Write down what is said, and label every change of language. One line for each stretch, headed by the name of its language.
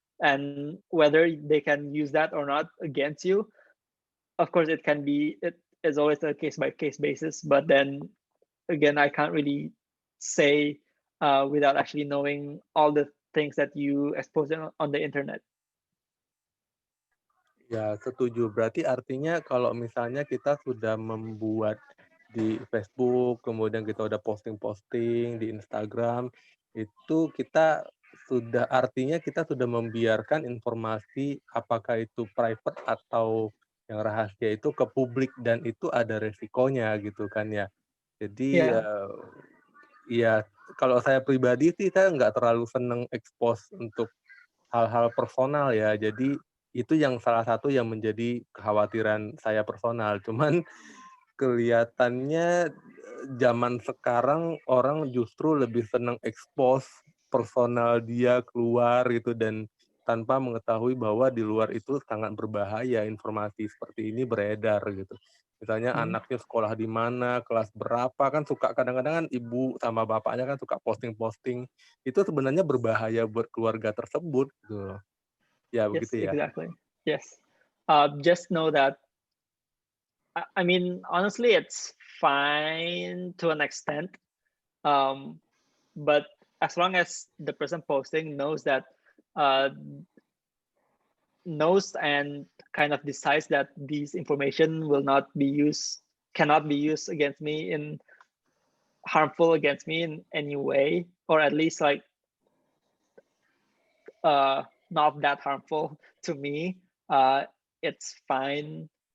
English: And whether they can use that or not against you, of course, it is always a case-by-case basis. But then again, I can't really say without actually knowing all the things that you expose on the internet.
Indonesian: Ya, setuju. Berarti artinya kalau misalnya kita sudah membuat di Facebook, kemudian kita udah posting-posting di Instagram, itu artinya kita sudah membiarkan informasi, apakah itu private atau yang rahasia, itu ke publik, dan itu ada resikonya gitu kan ya. Jadi ya kalau saya pribadi sih, saya nggak terlalu seneng expose untuk hal-hal personal ya. Jadi itu yang salah satu yang menjadi kekhawatiran saya personal. Cuman kelihatannya zaman sekarang orang justru lebih senang expose personal dia keluar gitu, dan tanpa mengetahui bahwa di luar itu sangat berbahaya informasi seperti ini beredar gitu. Misalnya anaknya sekolah di mana, kelas berapa, kan suka kadang-kadang kan ibu sama bapaknya kan suka posting-posting. Itu sebenarnya berbahaya buat keluarga tersebut gitu. Ya, begitu ya.
English: Exactly. Yes. Just know that, I mean, honestly, it's fine to an extent. But as long as the person posting knows that, knows and kind of decides that these information cannot be used against me harmful against me in any way, or at least like not that harmful to me, it's fine.